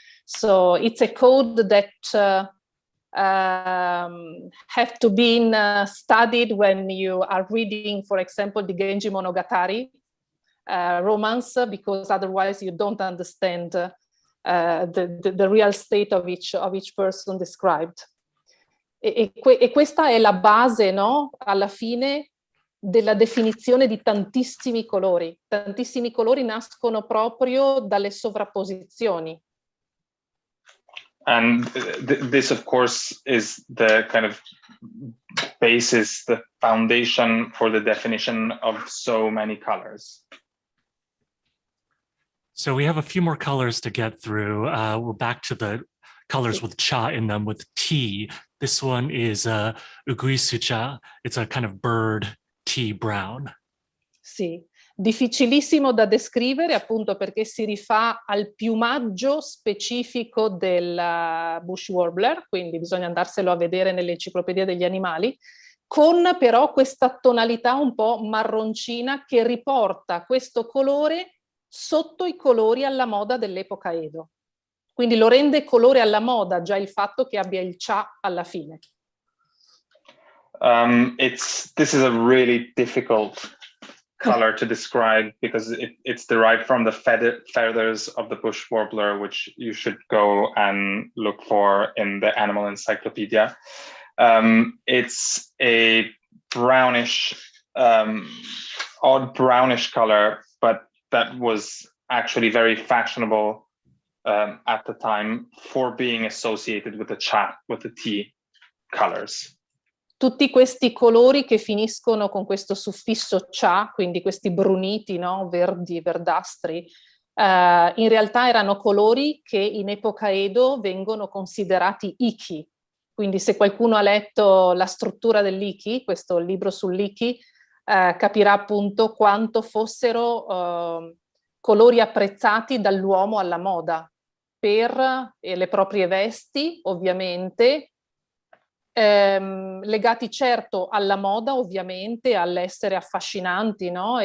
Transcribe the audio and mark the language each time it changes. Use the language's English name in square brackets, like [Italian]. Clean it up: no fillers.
[English] So it's a code that have to be studied when you are reading, for example, the Genji Monogatari romance, because otherwise you don't understand the real state of each person described. [Italian] E questa è la base, no? Alla fine, della definizione di tantissimi colori. Tantissimi colori nascono proprio dalle sovrapposizioni. [English] And this, of course, is the kind of basis, the foundation for the definition of so many colors. So we have a few more colors to get through. We're back to the colors with cha in them, with tea. This one is uguisucha. It's a kind of bird tea brown. [Italian] Sì, difficilissimo da descrivere appunto perché si rifà al piumaggio specifico del bush warbler, quindi bisogna andarselo a vedere nell'enciclopedia degli animali, con però questa tonalità un po' marroncina che riporta questo colore sotto i colori alla moda dell'epoca Edo. Quindi lo rende colore alla moda già il fatto che abbia il cha alla fine. [English] This is a really difficult color to describe because it's derived from the feathers of the bush warbler, which you should go and look for in the animal encyclopedia. It's a brownish, odd brownish color, but that was actually very fashionable at the time for being associated with the tea colors. [Italian] Tutti questi colori che finiscono con questo suffisso cha, quindi questi bruniti, no? Verdi, verdastri, in realtà erano colori che in epoca Edo vengono considerati iki. Quindi se qualcuno ha letto la struttura dell'iki, questo libro sull'iki, capirà appunto quanto fossero colori apprezzati dall'uomo alla moda per le proprie vesti, ovviamente, legati certo alla moda, ovviamente, all'essere affascinanti, no?